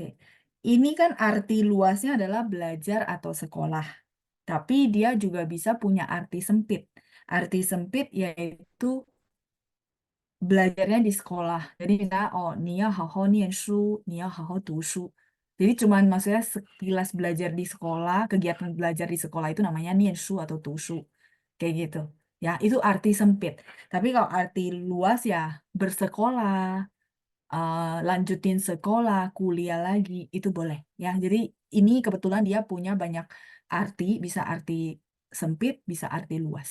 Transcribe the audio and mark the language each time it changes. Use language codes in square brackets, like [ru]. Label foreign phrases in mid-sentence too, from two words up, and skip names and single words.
[id] Ini kan arti luasnya adalah belajar atau sekolah. Tapi dia juga bisa punya arti sempit. Arti sempit yaitu belajarnya di sekolah. Jadi misalnya, [zh] oh, 你要好好念书, 你要好好读书. [id] Jadi cuman maksudnya sekilas belajar di sekolah, kegiatan belajar di sekolah itu namanya 念书 atau 读书. Kayak gitu. Ya, itu arti sempit. Tapi kalau arti luas ya bersekolah, lanjutin sekolah, kuliah lagi, itu boleh. Ya, jadi ini kebetulan dia punya banyak arti, bisa arti sempit, bisa arti luas.